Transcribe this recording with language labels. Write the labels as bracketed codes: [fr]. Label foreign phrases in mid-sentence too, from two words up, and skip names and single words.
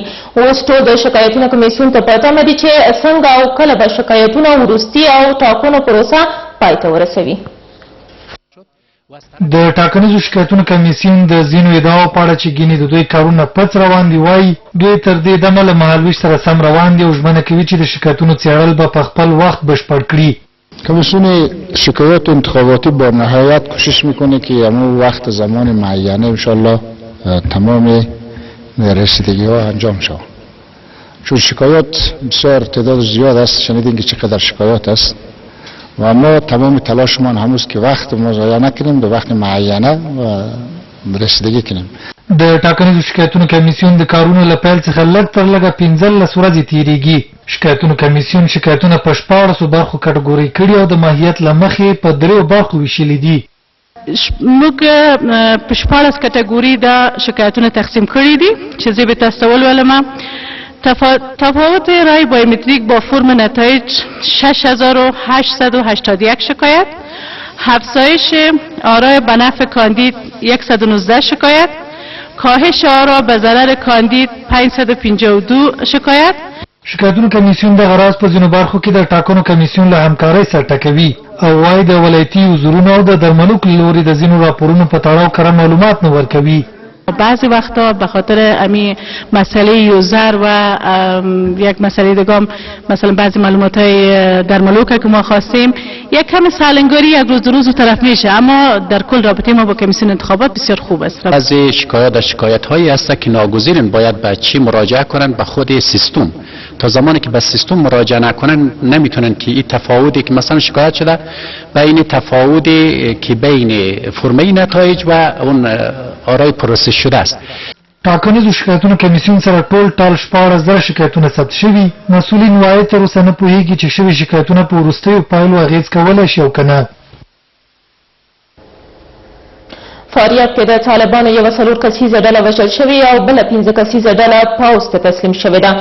[ps] اوس ټول د شکایتونو کمیسیون ته په تمه دي چې څنګه او کله به شکایتونه وروستي او ټاکنو پروسه پای ته ورسوي. د ټاکنیزو شکایتونو کمیسیون د ځینو ادعاو په اړه چې ګینې د دوی کارونه پڅ روان دي وایي دوی تر دې دمه له مهالویش سره سم روان دي او ژمنه کوي چې د شکایتونو څېړل به په خپل وقت بشپړ کړي. [fa] کمیسیون شکایات انتخاباتی با نهایت کوشش میکنه که همون وقت زمان معینه انشالله تمام رسیدگی ها انجام شود. چون شکایات بسیار تعداد زیاد است، شنیدین که چقدر شکایات است و ما تمام تلاشمان هموست که وقت مضایع نکنیم، به وقت معینه و رسیدگی کنیم. [ps] د ټاکنیزو شکایتونو کمیسیون د کارونو له پیل څخه لږ تر لږه 15 ورځې تیریږي. شکایتونو کمیسیون شکایتونه په 14 برخو کټګوري کړي او د ماهیت له مخې په 3 برخو ویشلي دي. موږ په 14 کټګوري دا شکایتونه تقسیم کړي دي چې زه به تاسو ته ولولم. [fa] تفاوت رای بایومتریک با فرم نتایج 6881 شکایت، افزایش آرای به نفع کاندید 119 شکایت، کاهش آرا به ضرر کاندید 552 شکایت. [ps] شکایتونو کمیسیون د غراض په ځینو برخو کې د ټاکنو کمیسیون له همکارۍ سره ټکوي او وايي د ولایتي حضورونو او د درملو له لوري د ځینو راپورونو په تړاو کره معلومات نه ورکوي. [fa] بعضی وقتا به خاطر امی مسئله یوزر و یک مسئله دیگه مثلا بعضی معلومات های در ملوک که ما خواستیم یک کم سالنگاری یک روز طرف میشه، اما در کل رابطه ما با کمیسیون انتخابات بسیار خوب است. بعضی شکایت هایی است که ناگزیرن باید به چی مراجعه کنن؟ به خود سیستم. تا زمانی که به سیستم مراجعه نکنن نمیتونن که این تفاوتی که مثلا شکایت شده بین تفاوتی که بین فرمه نتایج و اون آرای پروسس شده است. [ps] ټاکنیزو شکایتونو کمیسیون سره ټول ټال 14,000 شکایتونه ثبت شوي. مسؤلین وایي تر اوسه نه پوهیږي چې شوي شکایتونه په وروستیو پایلو اغېز کولی شي او که نه. فاریاب کې د طالبانو یوه 4 کسیزه ډله وژل شوې او بله 15 کسیزه ډله پوځ ته تسلیم شوې ده.